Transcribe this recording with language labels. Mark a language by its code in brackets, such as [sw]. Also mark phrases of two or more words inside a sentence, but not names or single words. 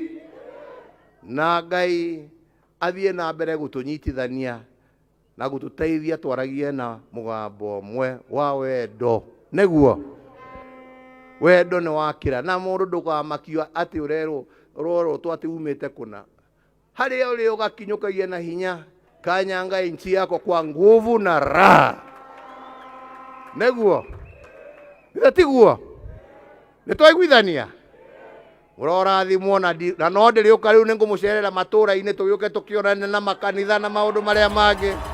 [ki] Na Ngai athiĩ na mbere gũtũnyitithania na gũtũteithia twaragie na mũgambo ũmwe wa wendo. Nĩguo wendo nĩ wakĩra, na mũndũ ndũkamakio atĩ ũrorotwo atĩ umĩte kũna. Harĩa ũrĩ ũgakinyũkagia na hinya, [sw] kanyanga nchi yako kwa nguvu na raha. [ki] Nĩguo tiguo? Nĩtwaiguithania? Mũrorathimwo na no ndĩrĩũka rĩu nĩngũmũcerera matũũra-inĩ tũgĩũke tũkĩonane na makanitha na maũndũ marĩa mangĩ.